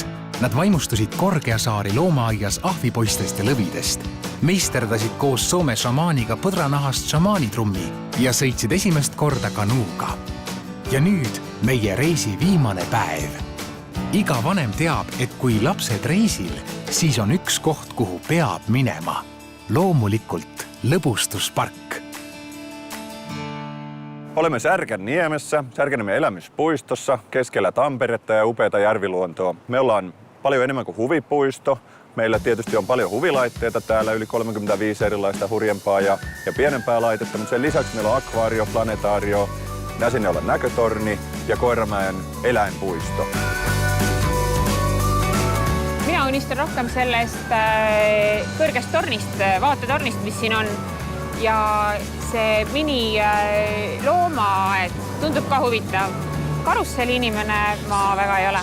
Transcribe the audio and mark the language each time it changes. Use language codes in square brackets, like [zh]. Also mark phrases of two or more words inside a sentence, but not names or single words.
[et] Nad vaimustusid Korgeasaari loomaaias ahvipoistest ja lõvidest, meisterdasid koos Soome šamaaniga põdranahast šamaanitrummi ja sõitsid esimest korda kanuuga. Ja nüüd meie reisi viimane päev. Iga vanem teab, et kui lapsed reisil, siis on üks koht, kuhu peab minema. Loomulikult lõbustuspark. [fi] Olemme Särkänniemessä, Särkänniemen elämyspuistossa, keskellä Tamperetta ja upeata järviluontoa. Me ollaan paljon enemmän kuin huvipuisto. Meillä tietysti on paljon huvilaitteita täällä, yli 35 erilaista hurjempaa ja pienempää laitetta, mutta sen lisäksi meillä on akvaario, planetaario, Näsinjoella näkötorni ja Koiramäen eläinpuisto. [et] Mina unistan rohkem sellest kõrgest tornist, vaatetornist, mis siin on. Ja see mini loomaaed tundub ka huvitav. Karusselli inimene ma väga ei ole.